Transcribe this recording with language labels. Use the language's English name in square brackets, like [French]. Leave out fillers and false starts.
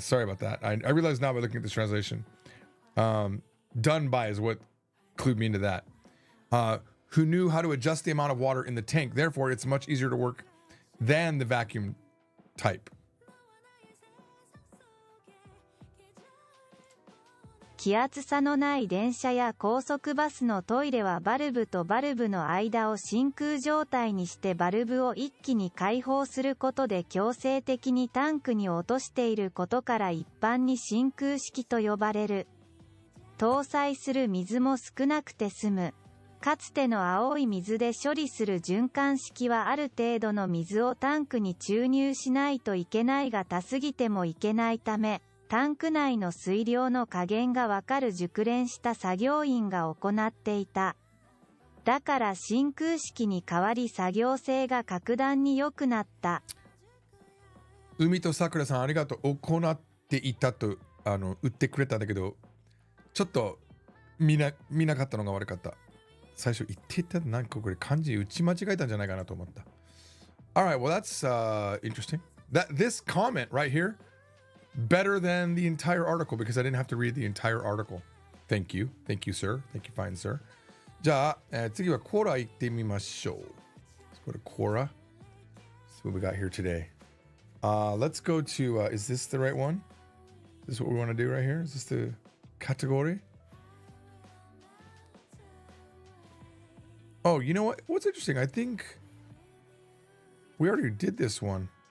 [English] Sorry about that. I realize now by looking at this translation. Done by is what clued me into that. Who knew how to adjust the amount of water in the tank. Therefore, it's much easier to work than the vacuum type. [Japanese] 気圧差のない電車や高速バスのトイレはバルブとバルブの間を真空状態にしてバルブを一気に開放することで強制的にタンクに落としていることから一般に真空式と呼ばれる。搭載する水も少なくて済む。かつての青い水で処理する循環式はある程度の水をタンクに注入しないといけないが多すぎてもいけないため、タンク内の水量の加減がわかる熟練した作業員が行っていた。だから真空式に代わり作業性が格段に良くなった。海とさくらさんありがとう。行っていたと言ってくれたんだけど、ちょっと見なかったのが悪かった。最初言っていたなんかこれ漢字打ち間違えたんじゃないかなと思った。 [English] Alright, well that's interesting. This comment right here, better than the entire article because I didn't have to read the entire article. Thank you. Thank you, sir. Thank you, fine, sir. [Japanese] じゃあ、次はコーラ行ってみましょう。 [English] Let's go to Quora. That's what we got here today. Let's go to, is this the right one? Is this what we want to do right here? Is this the category? Oh, you know what? What's interesting? I think we already did this one.